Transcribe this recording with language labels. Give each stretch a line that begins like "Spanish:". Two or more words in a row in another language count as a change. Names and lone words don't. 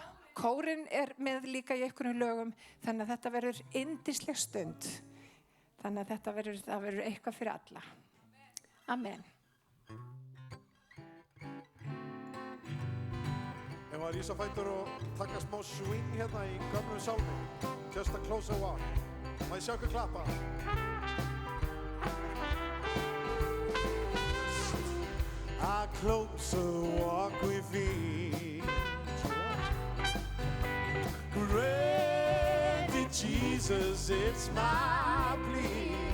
Icelandic: Kórinn með líka í einhverjum lögum, þannig að þetta verður yndisleg stund. Þannig að þetta verður eitthvað fyrir alla. Amen. Ef að rísa fætur og taka smá swing hérna í gömlum sálmi.
English: Just a closer walk.
Icelandic: Má ég sjá ykkur klappa?
English: A closer walk with thee. Great Jesus, it's my plea.